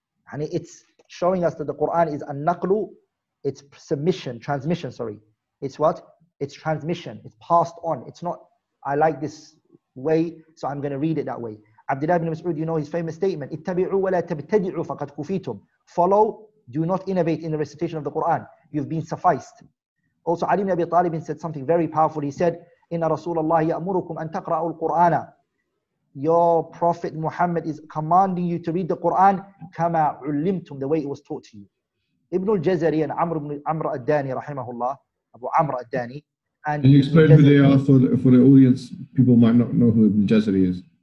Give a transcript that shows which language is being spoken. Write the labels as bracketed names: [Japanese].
[English] And it's showing us that the Quran is an-naqlu, it's transmission. It's what? It's transmission. It's passed on. It's not, I like this way, so I'm going to read it that way. Abdullah ibn Mas'ud, his famous statement, [Arabic] اتَّبِعُوا وَلَا تَبْتَدِعُوا فَقَدْ كُفِيتُمْ. [English] Follow, do not innovate in the recitation of the Quran. You've been sufficed. Also, Ali ibn Abi Talib said something very powerful. He said, [Arabic] إِنَّ رَسُولَ اللَّهِ يَأْمُرُكُمْ أَن تَقْرَأُوا الْقُرْآنَ. [English] Your Prophet Muhammad is commanding you to read the Quran [Arabic] كَمَا عُلِّمْتُمْ, [English] the way it was taught to you. Ibn al-Jazari and Amr al-Dani, rahimahullah, Abu Amr al-Dani. And you explain who they are for the audience? People might not know who Ibn al-Jazari is.